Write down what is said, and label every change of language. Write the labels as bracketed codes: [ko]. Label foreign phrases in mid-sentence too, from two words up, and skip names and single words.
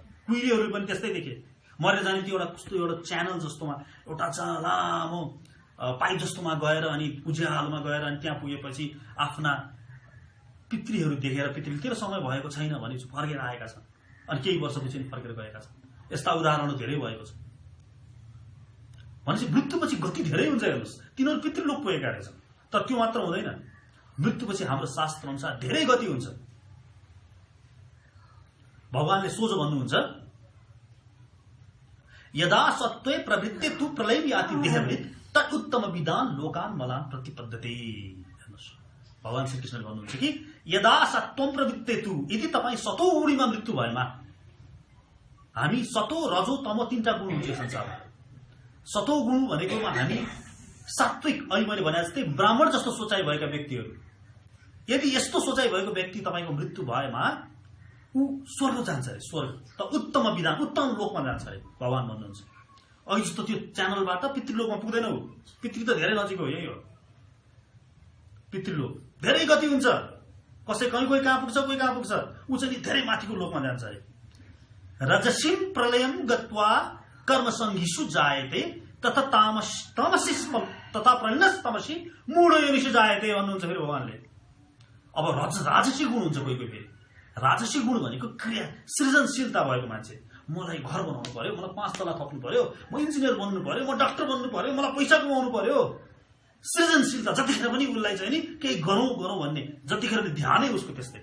[ne] कुहिरेहरू पनि त्यस्तै देखे, मरेर जाने त्यो एउटा कस्तो एउटा च्यानल जस्तोमा एउटा लामो पाइप जस्तोमा गएर अनि उज्यालोमा गएर अनि त्यहाँ पुगेपछि आफ्ना पितृहरू देखेर पितृ तेरो समय भएको छैन भने फर्केर आएका छन् अनि केही वर्षपछि फर्केर गएका छन्। यस्ता उदाहरणहरू धेरै भएको छ। भनेपछि मृत्युपछि गति धेरै हुन्छ। हेर्नुहोस्, तिनीहरू पितृलोक पुगेका रहेछन्। तर त्यो मात्र हुँदैन, मृत्युपछि हाम्रो शास्त्र अनुसार धेरै गति हुन्छ। भगवानले सोझो भन्नुहुन्छ, [sa] यदा सत्त्वे प्रवृत्ते तु प्रलय याति देहवृत तत् उत्तम विधान लोकान मलान प्रतिपद्यते। [ne] भगवान श्री कृष्णले भन्नुहुन्छ कि [sa] यदा सत्वम प्रवृत्ते तु, [ne] यदि तपाईँ सतो गुणीमा मृत्यु भएमा, हामी सतो रजो तमो तीनटा गुण हुन्छ संसारमा। सतो गुण भनेकोमा हामी सात्विक, अहिले मैले भने जस्तै ब्राह्मण जस्तो सोचाइ भएका व्यक्तिहरू, यदि यस्तो सोचाइ भएको व्यक्ति तपाईँको मृत्यु भएमा ऊ स्वर्ग जान्छ अरे। स्वर्ग त उत्तम विधान, उत्तम लोकमा जान्छ अरे भगवान भन्नुहुन्छ। अहिले जस्तो त्यो च्यानलबाट पितृलोकमा पुग्दैन। ऊ पितृ त धेरै नजिक हो, यही हो पितृलोक। धेरै गति हुन्छ, कसै कोही कहाँ पुग्छ, कोही कहाँ पुग्छ। ऊ चाहिँ धेरै माथिको लोकमा जान्छ अरे। [sa] रजसिम प्रलयम गत्वा कर्मसंगिषु जायते तथा तथा प्रलयस्तमसि मूढ योनिषु जायते [ne] भन्नुहुन्छ फेरि भगवानले। अब राजसी गुण हुन्छ कोही फेरि। राजसी गुण भनेको क्रिया, सृजनशीलता भएको मान्छे। मलाई घर बनाउनु पर्यो, मलाई 5 तला थप्नु पर्यो, म इन्जिनियर बन्नु पर्यो, म डाक्टर बन्नु पर्यो, मलाई पैसा कमाउनु पर्यो। सृजनशीलता जतिखेर पनि उसलाई चाहिँ नि केही गरौँ भन्ने, जतिखेर पनि ध्यानै उसको त्यस्तै।